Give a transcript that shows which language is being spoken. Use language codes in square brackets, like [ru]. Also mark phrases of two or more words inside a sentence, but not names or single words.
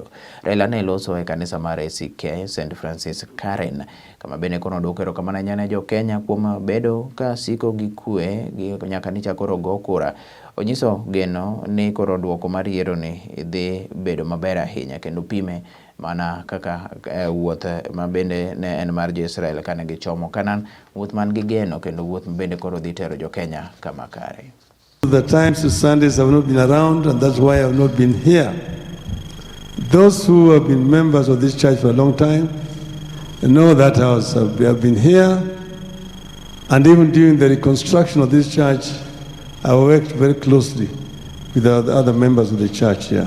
[luo] Raila ne loso e kanisa mar ACK St Francis Karen kama bende koro duoko erokamano ne jo Kenya kuom bedo ka siko gi kwe gi nyaka ni chakoro go kura. Onyiso Geno ni koro duoko mar yiero ni dhi bedo maber ahinya kendo pime mana kaka wuoth mabende ne en mar Israel kane gichomo Kanan, wuoth man gi Geno kendo wuoth mabende koro dhi tero jo Kenya kama kare. [en] The times to Sundays have not been around, and that's why I have not been here. Those who have been members of this church for a long time know that we have been here, and even during the reconstruction of this church, I worked very closely with the other members of the church here.